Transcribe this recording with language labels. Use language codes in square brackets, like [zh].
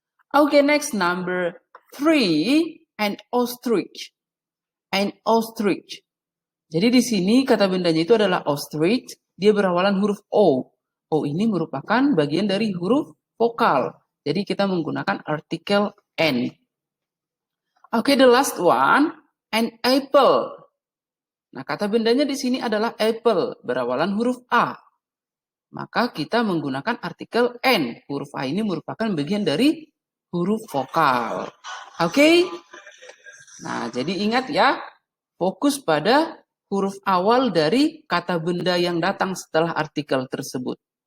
[en] Okay, next, number 3, an ostrich. An ostrich. [id] Jadi di sini kata bendanya itu adalah ostrich. Dia berawalan huruf o. O ini merupakan bagian dari huruf vokal. Jadi kita menggunakan artikel n. [en] Okay, the last one, an apple. [id] Nah, kata bendanya di sini adalah apple, berawalan huruf A. Maka kita menggunakan artikel N. Huruf A ini merupakan bagian dari huruf vokal. Oke? Nah, jadi ingat ya, fokus pada huruf awal dari kata benda yang datang setelah artikel tersebut.